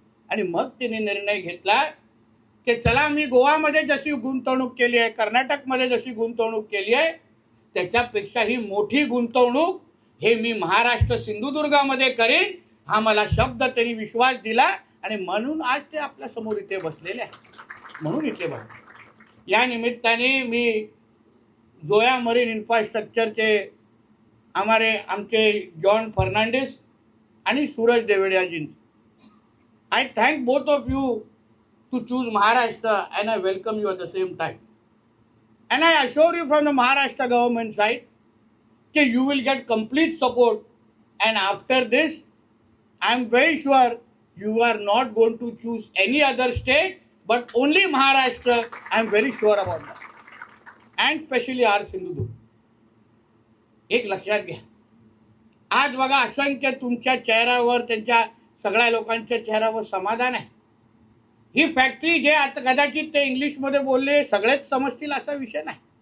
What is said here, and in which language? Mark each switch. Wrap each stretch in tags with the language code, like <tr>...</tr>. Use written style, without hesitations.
<mr>आणि मग त्यांनी निर्णय घेतला की चला, मी गोवामध्ये जशी गुंतवणूक केली आहे, कर्नाटकमध्ये जशी गुंतवणूक केली आहे, त्याच्यापेक्षा ही मोठी गुंतवणूक हे मी महाराष्ट्र सिंधुदुर्गामध्ये करीन, हा मला शब्द त्यांनी विश्वास दिला. आणि म्हणून आज ते आपल्या समोर इथे बसलेले आहेत. म्हणून इथे बसले. या निमित्ताने मी जोया मरीन इन्फ्रास्ट्रक्चरचे आमचे जॉन फर्नांडिस आणि Suraj Devadiya,</mr> <en>I thank both of you to choose Maharashtra, and I welcome you at the same time. And I assure you from the Maharashtra government side that you will get complete support. And after this, I am very sure you are not going to choose any other state, but only Maharashtra. I am very sure about that. And especially our Sindhudurg.</en> <mr>एक लक्षात घ्या, आज बघा असंख्य तुमच्या चेहऱ्यावर, त्यांच्या सगळ्या लोकांच्या चेहऱ्यावर समाधान आहे. ही फॅक्टरी जे आता कदाचित ते इंग्लिशमध्ये बोलले सगळेच समजतील असा विषय नाही.</mr>